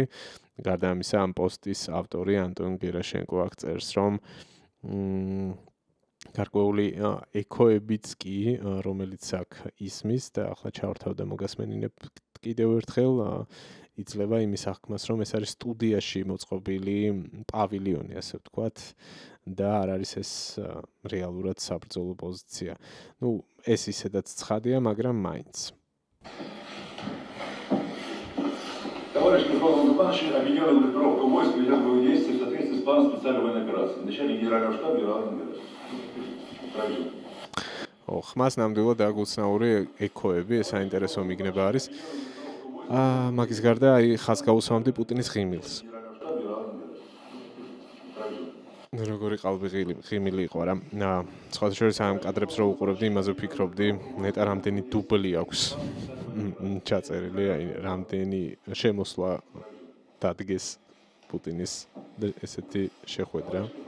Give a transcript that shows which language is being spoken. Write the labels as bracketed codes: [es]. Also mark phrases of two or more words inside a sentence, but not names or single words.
[ka] გარდა ამისა, ამ პოსტის ავტორი ანტონ გერაშენკო აქ წერს, რომ გარკვეული ეკოებიც კი, რომელიც აქ ისმის და ახლა ჩავართავ და მოგასმენინებ კიდევ ერთხელ, იძლევა იმის აღქმას, რომ ეს არის სტუდიაში მოწყობილი პავილიონი, ასე ვთქვათ, და არ არის ეს რეალურად საბრძოლო პოზიცია. ეს ისედაც ცხადია, მაგრამ მაინც. [ru] Товарищ Генерал-Лейтенант, объединенная группировка войск ведет боевые действия в соответствии с планом специальной военной операции. Начальник генерального штаба Генерал Генерал. [ka] ხმას ნამდვილად აგუცნაური ეკოები, საინტერესო მიგნება არის. მაგის გარდა აი ხაზ გაუსვამდი პუტინის ღიმილს. როგორი qalbi ღიმილი იყო რა. სხვათა შორის ამ კადრებს რო უყურებდი, იმაზე ვფიქრობდი, ნეტა რამდენი დუბლი აქვს ჩაწერილი, აი რამდენი შემოსვლა დადგეს პუტინის ესეთი შეხვედრა.